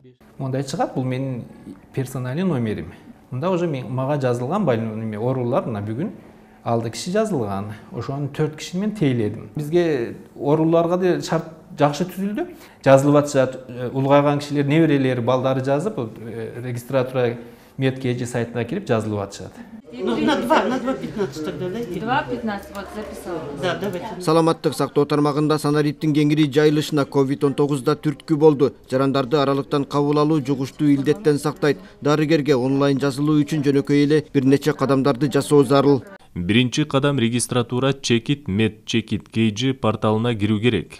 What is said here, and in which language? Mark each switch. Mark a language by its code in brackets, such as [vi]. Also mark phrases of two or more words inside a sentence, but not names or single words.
[ky] Мындай чыгат, бул менин персоналдык номерим. Мында уже мага жазылган оорулар мына бүгүн 6 киши жазылган. Ошонун 4 кишини мен тейледим. Бизге ооруларга да шарт жакшы түзүлдү. Жазылып атышат, улгайган кишилер, неберелери, балдары жазып, регистратура медкеji сайтына кирип жазылып атышат. [ru] На 2.15 тогда дайте. 2.15 вот записала. Да, давайте. [ky] Саламаттык сактоо тармагында санариптин кеңири жайылышына COVID-19 түрткү болду. Жарандарды аралыктан кабыл алуу жугуштуу илдеттен сактайт. Дарыгерге онлайн жазылуу үчүн жөнөкөй эле бир нече кадамдарды жасоо зарыл. Биринчи кадам регистратура Чекит Мед Чекит KG порталына кирүү керек.